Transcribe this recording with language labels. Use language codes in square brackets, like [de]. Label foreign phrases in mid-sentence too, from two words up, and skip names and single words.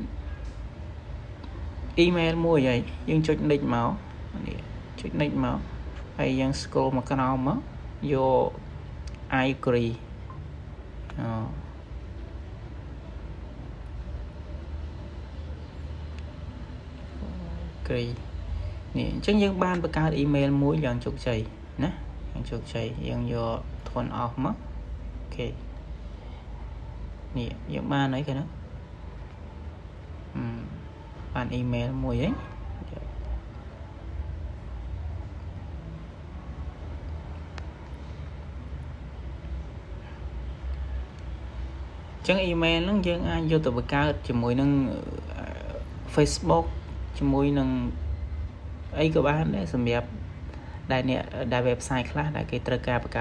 [km] email មួយហើយយើងចុច next មកនេះចុច next មកហើយយើង scroll មកក្រោមមកយក [en] I agree [km] នេះអញ្ចឹងយើងបានបង្កើត email មួយយ៉ាងជោគជ័យណាយ៉ាងជោគជ័យយើងយក [en] turn off [km] មកអូខេនេះយើងបានអីគេណាបាន email មួយហី ចឹង email ហ្នឹងយើងអាចយកទៅបង្កើតជាមួយនឹង Facebook ជាមួយនឹងអីក៏បានដែរសម្រាប់ដែលអ្នកដែល website ខ្លះដែលគេត្រូវការបង្កើត